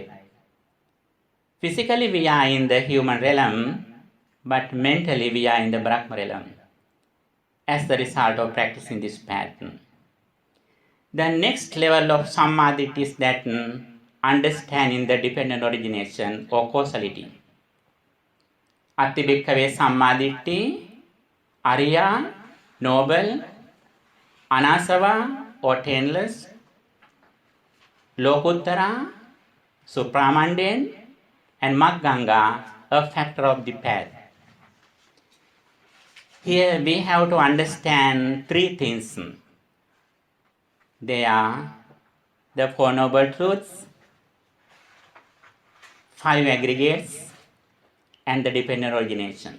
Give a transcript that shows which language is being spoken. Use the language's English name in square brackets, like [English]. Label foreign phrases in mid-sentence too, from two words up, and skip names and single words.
[English] Physically we are in the human realm, but mentally we are in the Brahma realm as the result of practicing this pattern. The next level of Sammaditthi is that understanding the dependent origination or causality. [Pali] Atti bhikkhave Sammaditthi, Arya, noble, Anasava [English] or taintless, [Pali] Lokuttara, supramundane, [English] and Magganga, a factor of the path. Here we have to understand 3 things. They are the 4 noble truths, 5 aggregates, and the dependent origination.